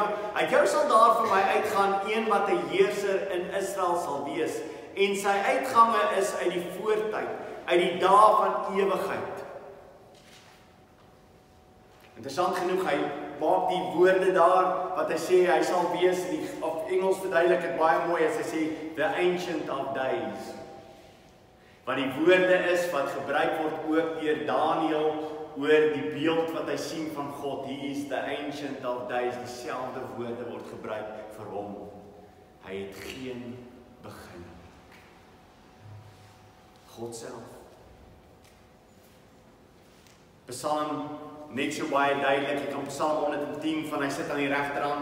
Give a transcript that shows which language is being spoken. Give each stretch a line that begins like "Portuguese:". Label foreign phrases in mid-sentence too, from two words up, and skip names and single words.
Afrikaans: Uit jou sal daar vir my uitgaan een wat 'n heerser in Israel sal wees. En sy uitgange is uit die voortyd, uit die dae van ewigheid. Interessant genoeg, hy maak die woorde daar, wat hy sê, hy sal wees, of Engels verduidelik het baie mooi, as hy sê,
English: the ancient of days.
Afrikaans: Wat die woorde is, wat gebruik word ook deur Daniël, oor die beeld wat hy sien van God,
English: he is the ancient of days,
Afrikaans: dieselfde woorde word gebruik vir hom. Hy het geen begin. God self. Psalm net so baie duidelik, ek kan Psalm 110 van hy sit aan die regterhand.